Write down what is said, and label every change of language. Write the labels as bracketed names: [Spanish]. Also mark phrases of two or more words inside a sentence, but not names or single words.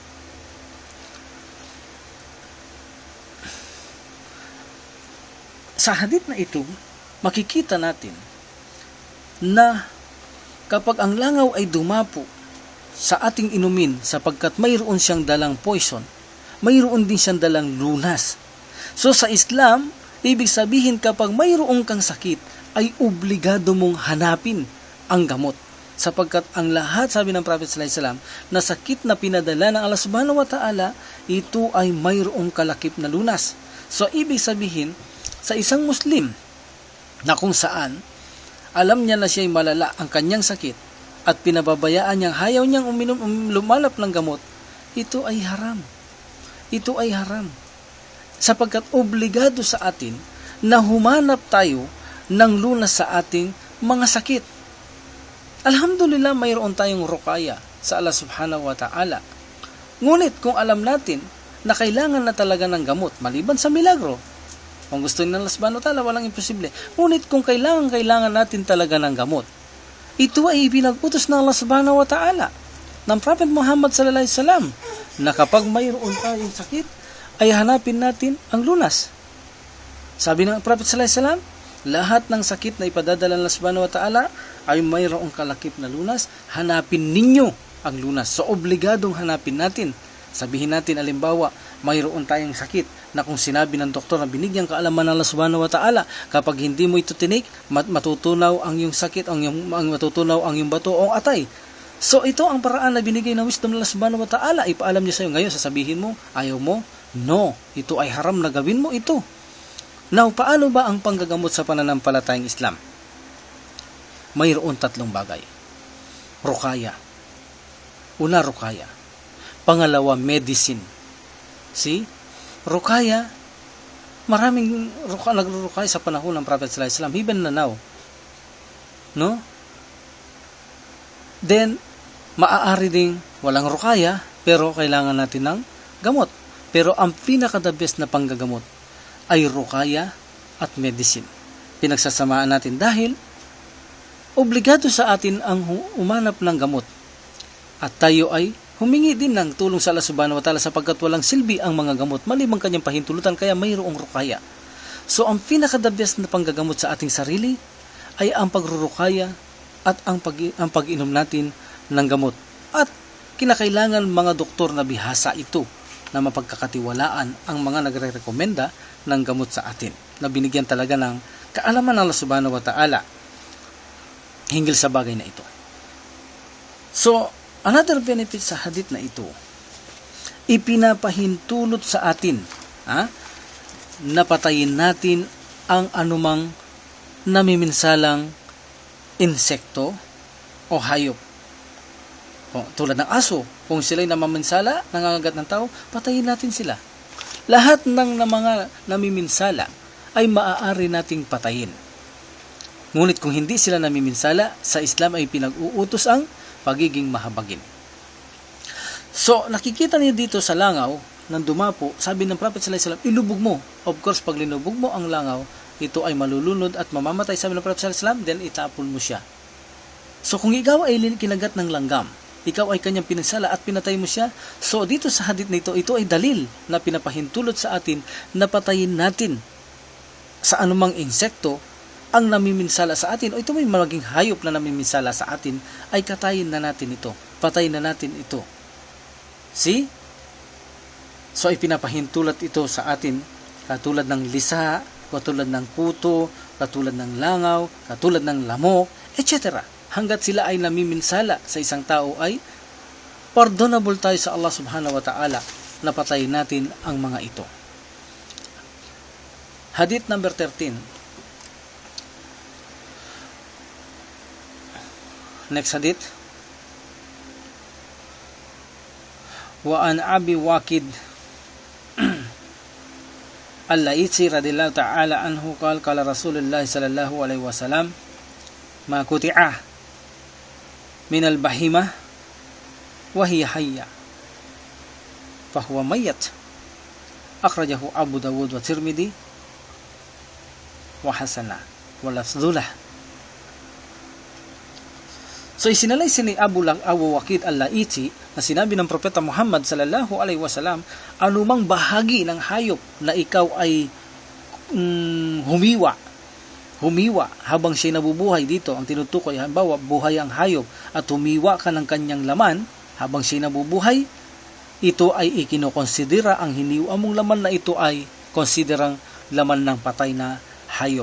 [Filipino] Sa hadith na ito, makikita natin na kapag ang langaw ay dumapo sa ating inumin sapagkat mayroon siyang dalang poison, mayroon din siyang dalang lunas. So, sa Islam, ibig sabihin kapag mayroon kang sakit, ay obligado mong hanapin ang gamot. Sapagkat ang lahat, sabi ng Prophet [Arabic] صلى الله عليه وسلم, [Filipino] na sakit na pinadala ng Allah [Arabic] سبحانه وتعالى, [Filipino] ito ay mayroong kalakip na lunas. So, ibig sabihin, sa isang Muslim, na kung saan, alam niya na siya'y malala ang kanyang sakit, at pinababayaan niyang hayaw niyang lumalap ng gamot, ito ay haram. Ito ay haram. Sapagkat obligado sa atin na humanap tayo ng lunas sa ating mga sakit. Alhamdulillah, mayroon tayong rukaya sa Allah [Arabic] سبحانه وتعالى. [Filipino] Ngunit kung alam natin na kailangan na talaga ng gamot, maliban sa milagro, kung gusto ng Allah [Arabic] سبحانه وتعالى, [Filipino] walang imposible. Ngunit kung kailangan natin talaga ng gamot, ito ay pinag-utos ng Allah [Arabic] سبحانه وتعالى [Filipino] ng Prophet Muhammad [Arabic] صلى الله عليه وسلم [Filipino] na kapag mayroon tayong sakit, ay hanapin natin ang lunas. Sabi ng Prophet [Arabic] صلى الله عليه وسلم, [Filipino] lahat ng sakit na ipadadala ng Allah [Arabic] سبحانه وتعالى [Filipino] ay mayroong kalakip na lunas, hanapin ninyo ang lunas. So, obligadong hanapin natin. Sabihin natin, alimbawa, mayroon tayong sakit na kung sinabi ng doktor na binigyan kaalaman ng Allah [Arabic] سبحانه وتعالى, [Filipino] kapag hindi mo ito tinik, matutunaw ang iyong sakit, matutunaw ang iyong bato o atay. So, ito ang paraan na binigay ng wisdom ng Allah [Arabic] سبحانه وتعالى. [Filipino] Ipaalam niya sa iyo. Ngayon, sasabihin mo, ayaw mo? No, ito ay haram na gawin mo ito. Now, paano ba ang panggagamot sa pananampalatayang Islam? Mayroon 3 bagay. Rukaya. Una, rukaya. Pangalawa, medicine. See? Rukaya. Maraming nagrurukaya sa panahon ng Prophet [Arabic] صلى الله عليه وسلم, [English] even na now. [Filipino] No? Then, maaari ding walang rukaya, pero kailangan natin ng gamot. Pero ang pinaka- [English] the best [Filipino] na panggagamot ay rukaya at medicine. Pinagsasamaan natin dahil obligado sa atin ang umanap ng gamot. At tayo ay humingi din ng tulong sa Allah [Arabic] سبحانه وتعالى [Filipino] sapagkat walang silbi ang mga gamot maliban kanyang pahintulutan, kaya mayroong rukaya. So, ang pinaka- [English] the best [Filipino] na panggagamot sa ating sarili ay ang pagrurukaya at ang pag-inom natin ng gamot. At kinakailangan mga doktor na bihasa ito na mapagkakatiwalaan ang mga nagre-rekomenda ng gamot sa atin, na binigyan talaga ng kaalaman ng Allah [Arabic] سبحانه وتعالى [Filipino] hinggil sa bagay na ito. So, [English] another benefit [Filipino] sa hadith na ito, ipinapahintulot sa atin na patayin natin ang anumang namiminsalang insekto o hayop. Tulad ng aso, kung sila'y namaminsala, nangangagat ng tao, patayin natin sila. Lahat ng mga namiminsala ay maaari nating patayin. Ngunit kung hindi sila namiminsala, sa Islam ay pinag-uutos ang pagiging mahabagin. So, nakikita niyo dito sa langaw, nang dumapo, sabi ng Prophet [Arabic] صلى الله عليه وسلم, [Filipino] ilubog mo. [English] Of course, [Filipino] pag linubog mo ang langaw, ito ay malulunod at mamamatay, sabi ng Prophet [Arabic] صلى الله عليه وسلم, [Filipino] then itapon mo siya. So, kung ikaw ay kinagat ng langgam, ikaw ay kanyang pinansala at pinatay mo siya, so dito sa hadith na ito ay dalil na pinapahintulot sa atin na patayin natin sa anumang insekto ang namiminsala sa atin, o ito may maging hayop na namiminsala sa atin, ay katayin na natin ito. Patayin na natin ito. See? So, ay pinapahintulot ito sa atin, katulad ng lisa, katulad ng puto, katulad ng langaw, katulad ng lamok, etc. Hanggat sila ay namiminsala sa isang tao, ay pardonable tayo sa Allah [Arabic] سبحانه وتعالى [Filipino] na patayin natin ang mga ito. [English] Hadith number 13. Next hadith. [Arabic] وعن أبي واقد الليثي رضي الله تعالى عنه قال رسول الله صلى الله عليه وسلم ما قطع من البهيمة وهي حية فهو ميت. أخرجه أبو داود والترمذي وحسنه واللفظ له. [Filipino] So isinalay ni Abu Waqid al-Laitsi na sinabi ng Propeta Muhammad [Arabic] صلى الله عليه وسلم, [Filipino] anumang bahagi ng hayop na ikaw ay humiwa habang siya nabubuhay, dito ang tinutukoy, halimbawa buhay ang hayop at humiwa ka ng kanyang laman habang siya nabubuhay, ito ay ikinokonsidera, ang hiniwa mong laman na ito ay konsiderang laman ng patay na hayop.